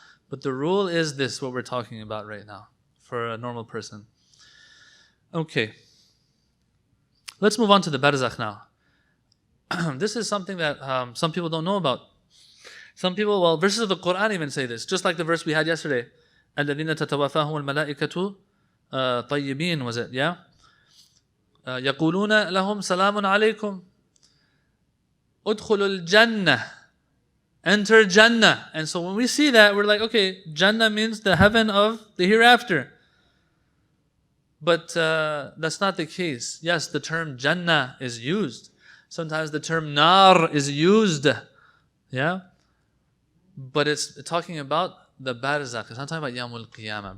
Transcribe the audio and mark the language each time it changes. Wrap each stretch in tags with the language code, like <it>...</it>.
<en>But the rule is this, what we're talking about right now, for a normal person. Okay. Let's move on to the barzakh now. This is something that some people don't know about. Some people, verses of the Quran even say this, just like the verse we had yesterday.</en> <ar>الَّذِينَ تَتَوَفَّاهُمُ الْمَلَائِكَةُ طَيِّبِينَ,</ar> <en>was it? Yeah?</en> <ar>يَقُولُونَ لَهُمْ سَلَامٌ عَلَيْكُمْ أُدْخُلُوا الْجَنَّةِ,</ar> <en>enter Jannah. And so when we see that, we're like, okay, Jannah means the heaven of the hereafter. But that's not the case. Yes, the term Jannah is used. Sometimes the term Nar is used. Yeah? But it's talking about the barzakh. It's not talking about Yawmul Qiyamah.</en>